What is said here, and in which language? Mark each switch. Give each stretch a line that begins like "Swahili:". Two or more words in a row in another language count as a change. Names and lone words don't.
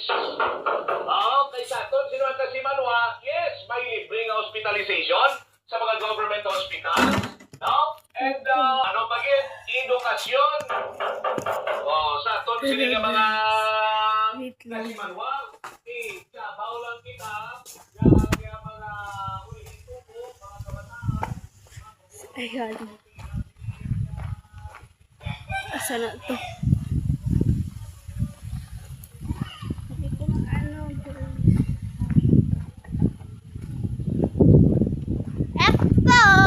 Hiligaynon: Kay sa aton sino ang kasimanwa, yes, may libre nga hospitalization sa mga
English: government hospital.
Hiligaynon: No? And ano pa gid? Edukasyon. Sa aton sini nga mga Wait lang. kasimanwa, sabaw lang kita nga mga ulitupo, mga kabataan. Ayan. Asa na to?
Filipino: Hindi ko na ano, guys. Eto!